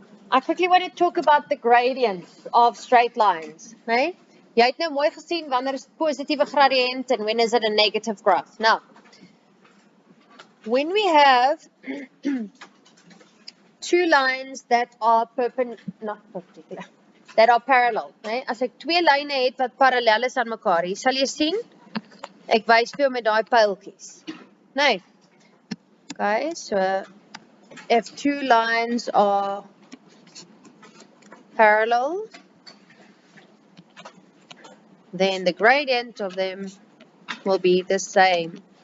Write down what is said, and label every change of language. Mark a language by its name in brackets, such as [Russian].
[English] I quickly want to talk about the gradients of straight lines, right? [Afrikaans] Jy het nou mooi gesien wanneer is positiewe gradient [English] and when is it a negative graph. Now, when we have two lines that are not perpendicular, that are parallel, right? [Afrikaans] As ek twee lyne het wat parallel is aan mekaar, hier sal jy sien, ek wys vir jou met daai pyltjies. Nee. [English] Okay, so if two lines are parallel, then the gradient of them will be the same.